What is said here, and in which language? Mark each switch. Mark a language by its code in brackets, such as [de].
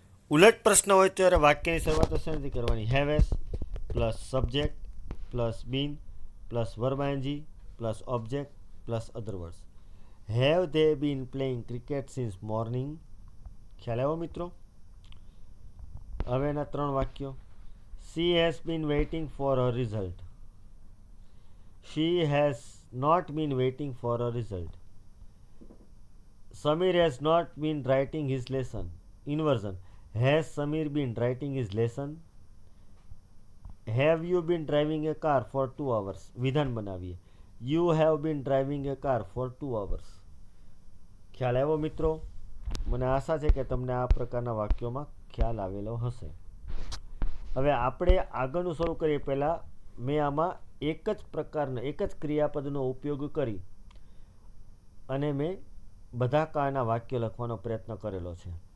[gu] ઉલટ પ્રશ્ન હોય ત્યારે વાક્યની શરૂઆત શેનાથી કરવાની? [en] હેવેસ plus subject plus been plus verb ING plus object plus other words. Have they been playing cricket since morning. [gu] ખ્યાલ આવ્યો મિત્રો? હવે એના 3 વાક્યો. [en] She has been waiting for her result. She has not been waiting for her result. Samir has not been writing his lesson. Inversion. Has Samir been writing his lesson? Have you been driving a car for 2 hours? [gu] વિધાન બનાવીએ. [en] You have been driving a car for 2 hours. [gu] ખ્યાલ આવ્યો મિત્રો? મને આશા છે કે તમને આ પ્રકારના વાક્યોમાં ખ્યાલ આવેલો હશે. હવે આપણે આગળનું શરૂ કરીએ પહેલાં મેં આમાં એક જ ક્રિયાપદનો ઉપયોગ કરી અને મેં બધા કાળના વાક્યો લખવાનો પ્રયત્ન કરેલો છે.